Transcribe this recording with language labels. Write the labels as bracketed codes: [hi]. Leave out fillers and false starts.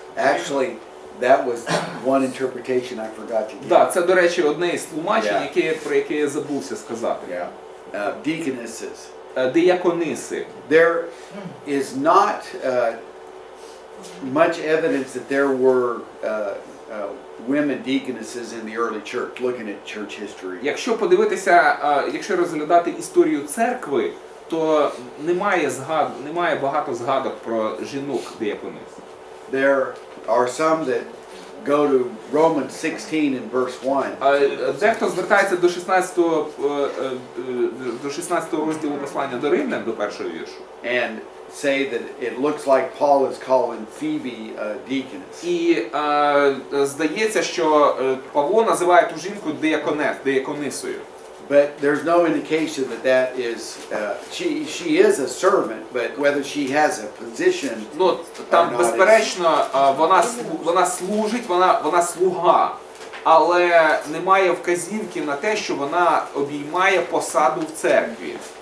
[en] Actually, that was one interpretation I forgot to give. [uk] Так, це, до речі, одне із тлумачень, [en] Yeah. [uk] про яке я забувся сказати. [en] Yeah. Deaconesses. [uk] Диякониси. [en] There is not much evidence that there were women deaconesses in the early church, looking at church history. [uk] Якщо подивитися, якщо розглядати історію церкви, то немає багато згадок про жінок дияконис. [en] There are some that go to Romans 16 and verse 1. [uk] Дехто звертається до 16 розділу послання до Римлян, до першого віршу. [en] And say that it looks like Paul is calling Phoebe a deaconess. [uk] І здається, що Павло називає ту жінку дияконисою. [en] But there's no indication that is she is a servant, but whether she has a position. [uk] Ну, там безперечно вона служить, вона слуга, але немає вказівки на те, що вона обіймає посаду в церкві.